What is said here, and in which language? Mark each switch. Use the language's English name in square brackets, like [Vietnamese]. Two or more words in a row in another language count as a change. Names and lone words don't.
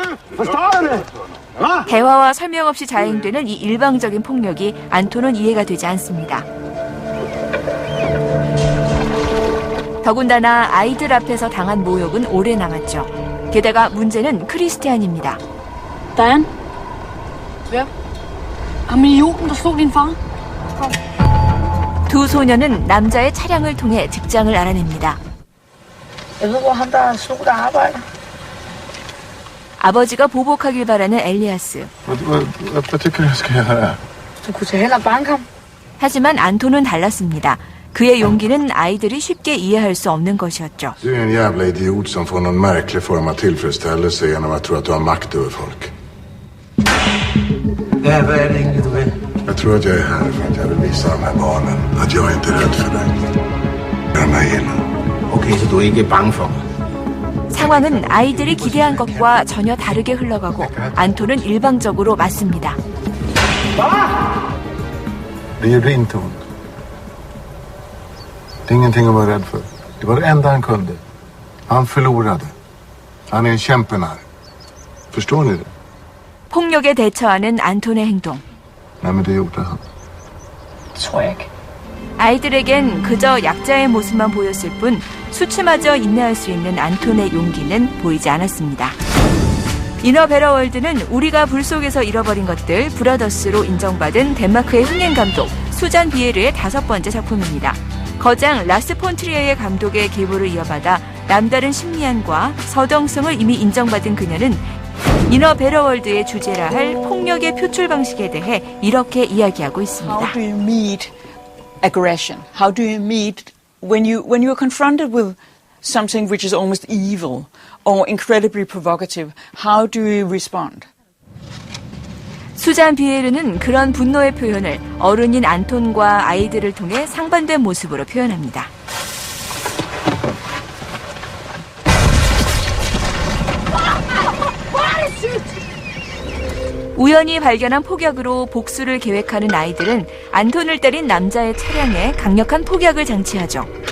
[Korean] 대화와 설명 없이 자행되는 이 일방적인 폭력이 안톤은 이해가 되지 않습니다. 더군다나 아이들 앞에서 당한 모욕은 오래 남았죠. 게다가 문제는 크리스티안입니다. [Danish] Dan? Hvem? Ham idioten, der slog din far? [Korean] 두 소녀는 남자의 차량을 통해 직장을 알아냅니다. [Danish] Jeg ved, hvor ham, der slog dig arbejder. [Korean] 아버지가 보복하길 바라는 엘리아스. [Danish] Hvad tycker du, jeg skal gøre? Du kunne tage hen og banke ham. [Korean] 하지만 안톤은 달랐습니다. 그의 용기는 아이들이 쉽게 이해할 수 없는 것이었죠. [Swedish] Du är en jävla idiot som får någon märklig form av tillfredsställelse genom att tro att du har makt över folk. Vad är det egentlig, du vill? Jag tror att jag är här för att jag vill visa de här barnen att jag inte är rädd för dig. Jag är mig illa. [Danish] Okay, så du er ikke bange for mig? [Korean] 상황은 아이들이 기대한 것과 전혀 다르게 흘러가고 안톤은 일방적으로 맞습니다. [Swedish] Det gjorde inte ont. Det är ingenting att vara rädd för. Det var det enda han kunde. Han förlorade. Han är en kämpenare. Förstår ni det? [Korean] 폭력에 대처하는 안톤의 행동. [Danish] Nej, men det gjorde han. Tror jeg ikke. [Korean] 아이들에겐 그저 약자의 모습만 보였을 뿐 수치마저 인내할 수 있는 안톤의 용기는 보이지 않았습니다. 이너 베러 월드는 우리가 불 속에서 잃어버린 것들 브라더스로 인정받은 덴마크의 흥행 감독 수잔 비에르의 5번째 작품입니다. 거장 라스 폰 트리에의 감독의 계보를 이어받아 남다른 심리안과 서정성을 이미 인정받은 그녀는 이너 베러 월드의 주제라 할 폭력의 표출 방식에 대해 이렇게 이야기하고 있습니다. [English] How do you meet aggression? How do you meet when you are confronted with something which is almost evil or incredibly provocative? How do you respond? [Korean] 수잔 비에르는 그런 분노의 표현을 어른인 안톤과 아이들을 통해 상반된 모습으로 표현합니다. 우연히 발견한 폭약으로 복수를 계획하는 아이들은 안톤을 때린 남자의 차량에 강력한 폭약을 장치하죠.